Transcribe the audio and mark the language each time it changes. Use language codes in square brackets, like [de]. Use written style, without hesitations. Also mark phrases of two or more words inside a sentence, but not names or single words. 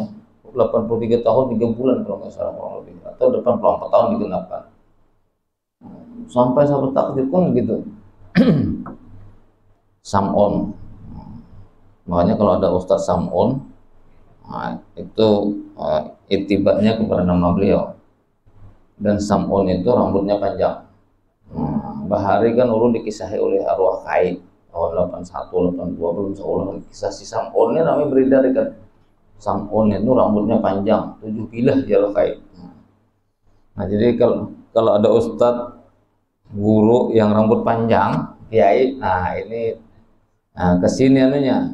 [id] 83 tahun 3 bulan kalau nggak salah kurang lebih, atau 84 tahun digenapkan. Sampai sahabat takdir pun gitu. Sam'un. Makanya kalau ada Ustadz Sam'un, itu itibanya kepada nama beliau. Dan Sam'un itu rambutnya panjang. [bjn] Bahari kan ulun dikisahi oleh arwah Kai tahun 81, 82, belum seolah kisah si Sam'un ini namanya beredar kan. [id] Sam'un itu rambutnya panjang, 7 bilah ya Kai. Nah, jadi kalau ada Ustadz guru yang rambut panjang, kiai, nah ini kesini anunya.